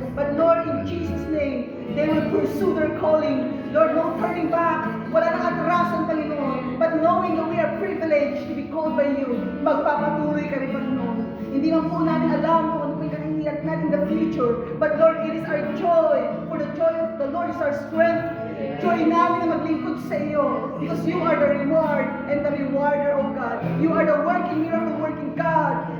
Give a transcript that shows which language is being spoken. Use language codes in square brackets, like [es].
[en] But Lord, in Jesus' name, they will pursue their calling. Lord, no turning back. [tl] Wala nang atrasan, Panginoon. [en] But knowing that we are privileged to be called by you, [tl] magpapatuloy kami, Panginoon. Hindi man po namin alam kung ano po yung kahihilat natin [en] in the future. But Lord, it is our joy. For the joy of the Lord is our strength. [tl] Joy namin na maglingkod sa iyo. [en] Because you are the reward and the rewarder, O God. You are the working, miracle working God.